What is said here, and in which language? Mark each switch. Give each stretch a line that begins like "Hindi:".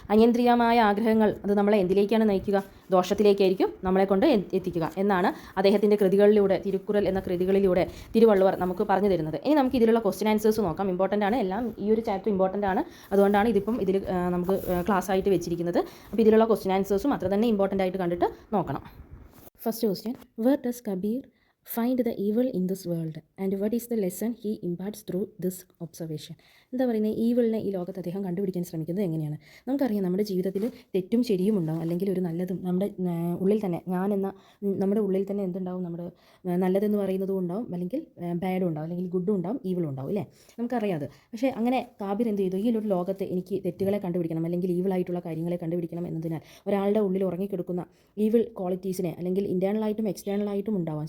Malayalam: അനിയന്ത്രിതമായ ആഗ്രഹങ്ങൾ അത് നമ്മളെ എന്തിലേക്കാണ് നയിക്കുക? ദോഷത്തിലേക്കായിരിക്കും നമ്മളെ കൊണ്ട് എത്തിക്കുക എന്നാണ് അദ്ദേഹത്തിൻ്റെ കൃതികളിലൂടെ, തിരുക്കുറൽ എന്ന കൃതികളിലൂടെ തിരുവള്ളുവർ നമുക്ക് പറഞ്ഞു തരുന്നത്. ഇനി നമുക്ക് ഇതിലുള്ള ക്വസ്റ്റ്യൻ ആൻസേഴ്സ് നോക്കാം. ഇമ്പോർട്ടൻ്റ് ആണ്, എല്ലാം ഈ ഒരു ചാപ്റ്റർ ഇമ്പോർട്ടൻ്റ് ആണ്. അതുകൊണ്ടാണ് ഇതിൽ നമുക്ക് ക്ലാസ് ആയിട്ട് വെച്ചിരിക്കുന്നത്. അപ്പോൾ ഇതിലുള്ള ക്വസ്റ്റ്യൻ ആൻസേഴ്സും അത്ര തന്നെ ഇമ്പോർട്ടൻ്റ് ആയിട്ട് കണ്ടിട്ട് നോക്കണം.
English: First question, where does Kabir find the evil in this world and what is the lesson he imparts through this observation?
Malayalam: എന്താ പറയുന്നത്? ഈവിളിനെ ഈ ലോകത്ത് അദ്ദേഹം കണ്ടുപിടിക്കാൻ ശ്രമിക്കുന്നത് എങ്ങനെയാണ്? നമുക്കറിയാം, നമ്മുടെ ജീവിതത്തിൽ തെറ്റും ശരിയും ഉണ്ടാവും, അല്ലെങ്കിൽ ഒരു നല്ലതും നമ്മുടെ ഉള്ളിൽ തന്നെ, നമ്മുടെ ഉള്ളിൽ തന്നെ എന്തുണ്ടാവും? നമ്മുടെ നല്ലതെന്ന് പറയുന്നതും ഉണ്ടാവും, അല്ലെങ്കിൽ ബാഡും ഉണ്ടാവും, അല്ലെങ്കിൽ ഗുഡും ഉണ്ടാവും, ഈവിളും ഉണ്ടാവും അല്ലേ. നമുക്കറിയാം അത്. പക്ഷേ അങ്ങനെ കാബിർ എന്ത് ചെയ്തു? ഈ ഒരു ലോകത്ത് എനിക്ക് തെറ്റുകളെ കണ്ടുപിടിക്കണം, അല്ലെങ്കിൽ ഈവിളായിട്ടുള്ള കാര്യങ്ങളെ കണ്ടുപിടിക്കണം എന്നതിനാൽ ഒരാളുടെ ഉള്ളിൽ ഉറങ്ങിക്കിടക്കുന്ന ഈവിൾ ക്വാളിറ്റീസിനെ, അല്ലെങ്കിൽ ഇൻറ്റേർണലായിട്ടും എക്സ്റ്റേണലായിട്ടും ഉണ്ടാവാം.